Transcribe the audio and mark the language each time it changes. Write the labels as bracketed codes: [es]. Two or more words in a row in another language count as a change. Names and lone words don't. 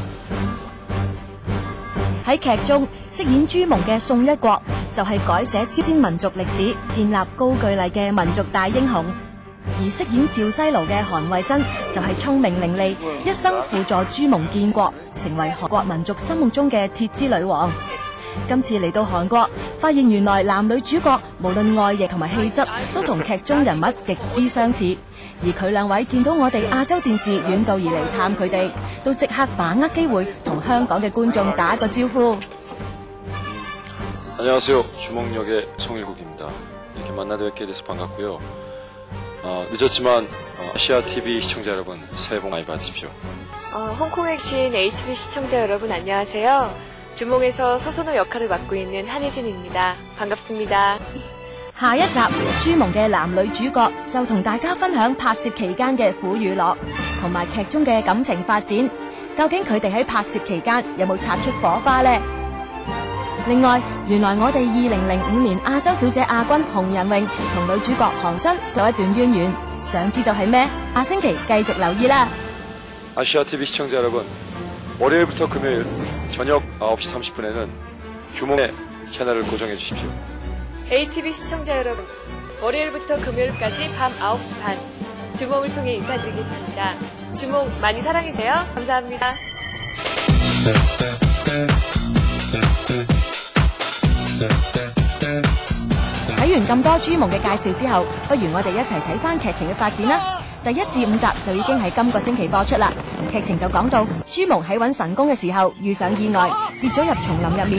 [yue] 喺劇中飾演朱蒙嘅宋一國就係改寫朝鮮民族歷史、建立高句麗嘅民族大英雄，而飾演趙西盧嘅韓慧珍就係聰明伶俐，一生輔助朱蒙建國，成為韓國民族心目中嘅鐵之女王。今次嚟到韓國，發現原來男女主角無論外形同埋氣質都同劇中人物極之相似，而佢兩位見到我哋亞洲電視遠道而嚟探佢哋，都即刻把握機會同香港嘅觀眾打個招呼。 [ko] 안녕하세요. 주목역의 송일국입니다. 이렇게 만나게 돼서 반갑고요. 늦었지만 아시아TV 시청자 여러분 새해 복 많이 받으십시오. 홍콩에 계신 ATV 시청자 여러분 안녕하세요. 주몽에서 서선호 역할을 맡고 있는 한혜진입니다. 반갑습니다. [yue] 下一集朱蒙嘅男女主角就同大家分享拍攝期間嘅苦與樂，同埋劇中嘅感情發展。究竟佢哋喺拍攝期間有冇擦出火花呢？另外，原來我哋2005年亞洲小姐亞軍洪仁穎同女主角韓真有一段淵源，想知道係咩？下星期繼續留意啦。 [ko] 아시아TV 시청자 여러분, 월요일부터 금요일 저녁 9시 30분에는 주몽의 채널을 고정해 주십시오. ATV 시청자 여러분, 월요일부터 금요일까지 밤 9시 반 주몽을 통해 인사드리겠습니다. 주몽 많이 사랑해주세요. 감사합니다. [yue] 睇完咁多朱蒙嘅介紹之後，不如我哋一齊睇翻劇情嘅發展啦。第1至5集就已經喺今個星期播出啦。劇情就講到朱蒙喺揾神功嘅時候遇上意外，跌咗入叢林入面。